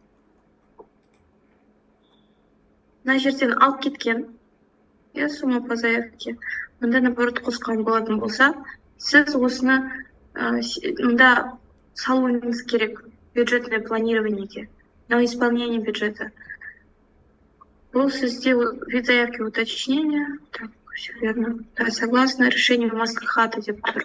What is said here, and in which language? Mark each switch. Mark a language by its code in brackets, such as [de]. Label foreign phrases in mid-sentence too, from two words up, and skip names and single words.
[kk] Мына жерден алып кеткен. [ru] Сумма по заявке. [kk] Мында наоборот қосқан болатын болса, сіз осыны мында салуыңыз керек [ru] бюджетное планированиеге, на исполнение бюджета. [kk] Бұл сізде [ru] вид заявки уточнения. Так, все верно. Да, согласно решению маслихата [kk] деп тұр.